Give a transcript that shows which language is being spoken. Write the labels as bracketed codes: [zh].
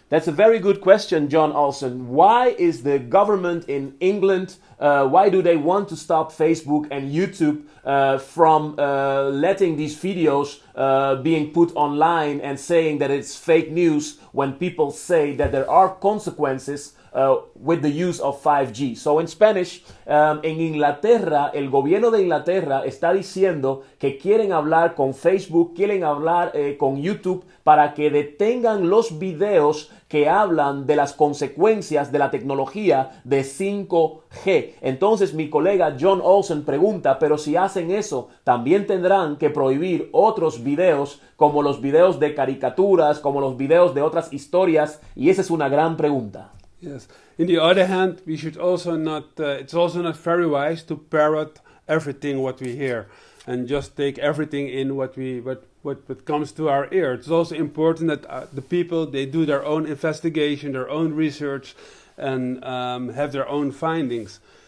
[en] That's a very good question, John Olsen. Why is the government in England, why do they want to stop Facebook and YouTube from letting these videos being put online and saying that it's fake news when people say that there are consequences with the use of 5G? So in Spanish, [es] en Inglaterra, el gobierno de Inglaterra está diciendo que quieren hablar con Facebook, quieren hablar con YouTube para que detengan los videos que hablan de las consecuencias de la tecnología de 5G. Entonces mi colega John Olsen pregunta, pero si hacen eso, también tendrán que prohibir otros videos como los videos de caricaturas, como los videos de otras historias, y esa es una gran pregunta. [en] Yes. In the other hand, we should also not. It's also not very wise to parrot everything what we hear and just take everything in what comes to our ear. It's also important that the people, they do their own investigation, their own research, and have their own findings.